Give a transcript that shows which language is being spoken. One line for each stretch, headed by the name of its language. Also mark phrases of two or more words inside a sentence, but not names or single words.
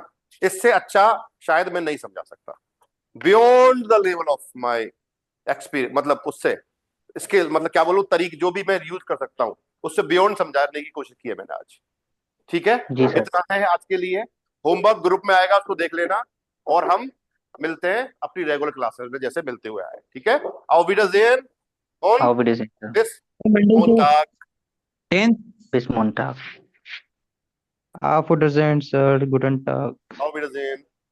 Hindi: इससे अच्छा शायद मैं नहीं समझा सकता,
English: beyond the level of my experience,
Hindi: मतलब उससे इसके मतलब क्या बोलूं, तरीक जो भी मैं यूज कर सकता हूं उससे बियॉन्ड समझाने की कोशिश की है मैंने आज। ठीक है, जी सर। इतना है आज के लिए। होमवर्क ग्रुप में आएगा, उसको देख लेना, और हम मिलते हैं अपनी रेगुलर क्लासेस में जैसे मिलते हुए आए। ठीक है,
German: auf Wiedersehen und Auf Wiedersehen, sir. bis Montag। 10th. Bis Montag. Auf Wiedersehen, Sir. Guten Tag. Auf Wiedersehen।